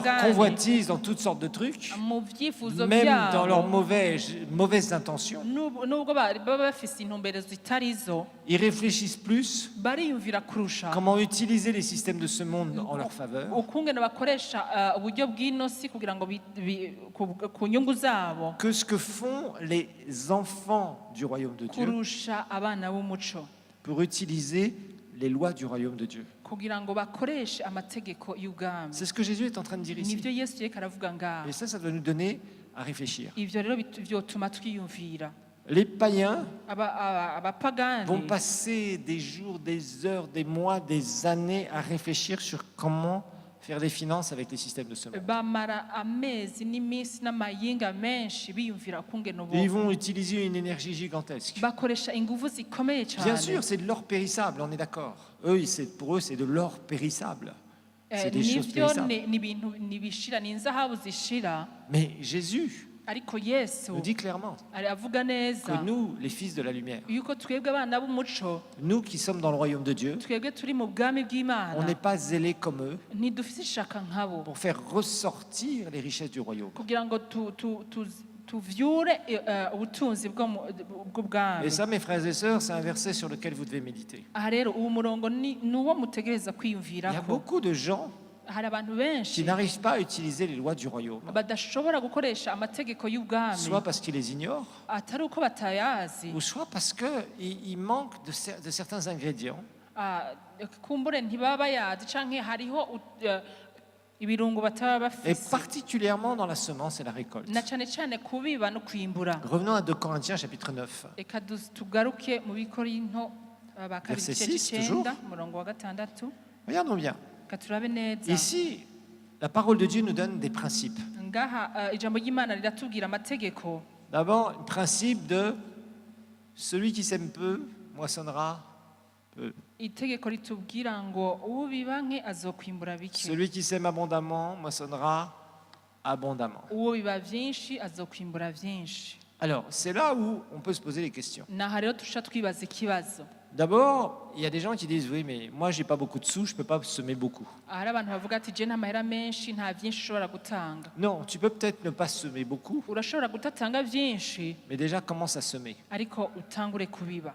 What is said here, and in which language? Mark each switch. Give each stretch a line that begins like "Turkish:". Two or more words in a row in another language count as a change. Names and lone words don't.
Rundi: abapagani
French: convoitise, dans toutes sortes de trucs,
Rundi: mu byifuzo
French: même dans leurs
Rundi: byabo
French: mauvaises intentions,
Rundi: nubwo baba bafise intumbero zitari zo
French: ils réfléchissent plus
Rundi: bariyumvira kurusha
French: comment utiliser les systèmes de ce monde en leur faveur
Rundi: ukungene bakoresha uburyo bw'inosi kugira ngo ku nyungu zabo
French: que ce que font les enfants du royaume de Dieu
Rundi: kurusha abana b'umuco
French: pour utiliser les lois du royaume de Dieu.
Rundi: kugira ngo bakoreshe amategeko y'ubwami
French: C'est ce que Jésus est en train de dire ici.
Rundi: nibyo yesu yereka aravuga ngaho
French: Et ça doit nous donner à réfléchir.
Rundi: ivyo rero vyotuma twiyumvira
French: Les païens
Rundi: abapagani
French: vont passer des jours, des heures, des mois, des années à réfléchir sur comment faire des finances avec les systèmes de ce monde.
Rundi: bamara amezi n'iminsi n'amayinga menshi biyumvira ukungena
French: Et ils
Rundi: ubu
French: vont utiliser une énergie gigantesque.
Rundi: bakoresha inguvu zikomeye
French: Bien
Rundi: cyane.
French: sûr, c'est de l'or périssable, on est d'accord. Pour eux, c'est de l'or périssable. C'est des choses
Rundi: Nivyo
French: périssables.
Rundi: ni ibintu nibishira ni inzahabu zishira,
French: Mais Jésus
Rundi: ariko Yesu
French: nous dit clairement
Rundi: avuga neza
French: que nous, les fils de la lumière,
Rundi: yuko twebwe abana b'umuco,
French: nous qui sommes dans le royaume de Dieu,
Rundi: twebwe turi mu bwami
French: on
Rundi: bw'Imana,
French: n'est pas zélés comme eux
Rundi: ntidufise ishaka nkabo
French: pour faire ressortir les richesses du royaume.
Rundi: kugira ngo tuvyure ubutunzi bw'ubwami.
French: Et ça, mes frères et sœurs, c'est un verset sur lequel vous devez méditer.
Rundi: Aha rero uwo murongo ni uwo mutegereza
French: Il y a
Rundi: kwiyumvirako.
French: beaucoup de gens
Rundi: Hari abantu
French: qui
Rundi: benshi
French: n'arrivent pas à utiliser les lois du royaume,
Rundi: badashobora gukoresha amategeko y'ubwami,
French: soit parce qu'ils les ignorent,
Rundi: atari uko batayazi,
French: ou soit parce qu'ils manquent de certains ingrédients.
Rundi: kumbure ntibaba bayazi canke hariho ibirungo bataba
French: Et
Rundi: bafise,
French: particulièrement dans la semence et la récolte.
Rundi: na cane cane kubiba no kwimbura.
French: Revenons à 2 Corinthiens chapitre 9.
Rundi: Reka tugaruke mu Bikorinto ba kabiri
French: Verset
Rundi: igice
French: 6, toujours.
Rundi: c'icenda umurongo wa 6.
French: Regardons bien.
Rundi: Reka turabe neza.
French: Ici, la parole de Dieu nous donne des principes.
Rundi: Ngaha ijambo ry'Imana riratubwira amategeko.
French: D'abord, le principe de celui qui sème peu moissonnera peu.
Rundi: Itegeko ritubwira ngo ubiba nke azokwimbura bike,
French: Celui qui sème abondamment moissonnera abondamment.
Rundi: uwo biba vyinshi azokwimbura vyinshi.
French: Alors, c'est là où on peut se poser les questions.
Rundi: Naha rero tusha twibaza ikibazo.
French: D'abord, il y a des gens qui disent oui, mais moi j'ai pas beaucoup de sous, je peux pas semer beaucoup.
Rundi: Hari abantu bavuga ati je nta mahera menshi nta vyinshi ushobora gutanga.
French: Non, tu peux peut-être ne pas semer beaucoup,
Rundi: Urashobora gutatanga vyinshi
French: mais déjà commence à semer.
Rundi: ariko utangure kubiba.